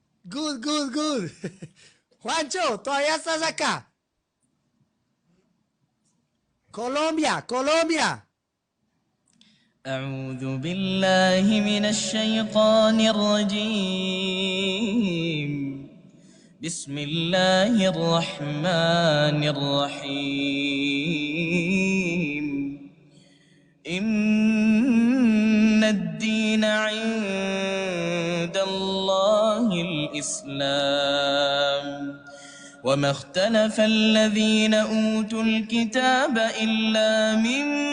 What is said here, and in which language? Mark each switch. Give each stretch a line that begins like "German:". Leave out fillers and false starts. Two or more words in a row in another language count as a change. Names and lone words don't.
English: Good, good, good.
Spanish: Juancho, todavía estás acá. Colombia, Colombia.
Arabic: أعوذ بالله من الشيطان الرجيم. بسم الله الرحمن الرحيم. إن الدين عند الله الإسلام وما اختلف الذين أوتوا الكتاب إلا من